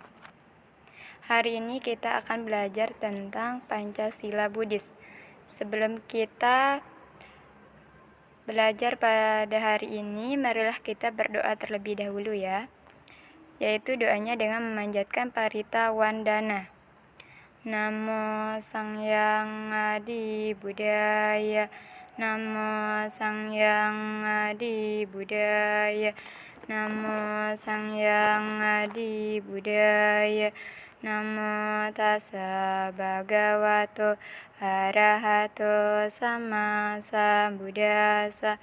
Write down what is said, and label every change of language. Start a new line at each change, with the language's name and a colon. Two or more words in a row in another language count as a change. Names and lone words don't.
Indonesian: Hari ini kita akan belajar tentang Pancasila Buddhis. Sebelum kita belajar pada hari ini, marilah kita berdoa terlebih dahulu ya. Yaitu doanya dengan memanjatkan Parita Wandana.
Pali: Namo Sangyang Adi Buddhaya. Namo Sangyang Adi Buddhaya. Namo Sangyang Adi Buddhaya. Namo tassa bhagavato arahato sama sambuddhassa.